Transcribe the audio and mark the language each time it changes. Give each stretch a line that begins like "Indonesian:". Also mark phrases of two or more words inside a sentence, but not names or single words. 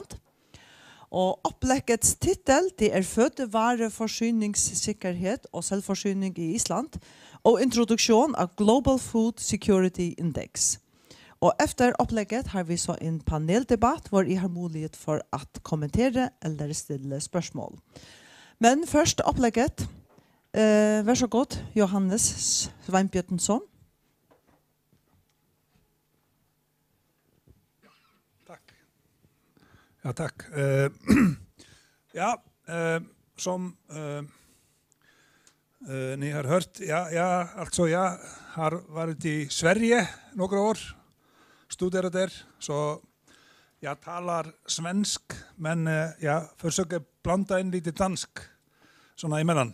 Norwegian: Og oppleggets titel det fødevareforsyningssikkerhet og selvforsyning i Island og introduksjon av Global Food Security Index. Og efter opplegget har vi så en paneldebatt hvor jeg har mulighet for at kommentere eller stille spørsmål. Men først opplegget. Vær så god, Johannes Sveinbjørnsson.
Swedish: Tack. Ja, tack. Som ni har hört, jag har varit i Sverige några år, studerat där, så jag talar svensk, men jag försöker blanda in lite dansk, såna emellan.